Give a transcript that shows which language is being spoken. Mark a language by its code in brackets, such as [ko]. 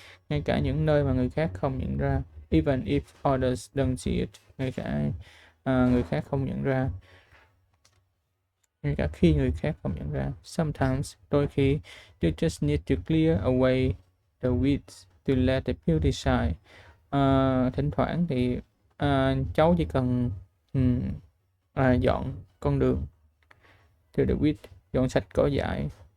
[vi] Ngay cả những nơi mà người khác không nhận ra. [en] Even if others don't see it. [vi] Ngay cả người khác không nhận ra. Ngay cả khi người khác không nhận ra. [en] Sometimes, [vi] đôi khi, [en] you just need to clear away the weeds to let the beauty shine. [vi] Thỉnh thoảng thì cháu chỉ cần dọn con đường [en] to the weed, [vi] dọn sạch cỏ dại.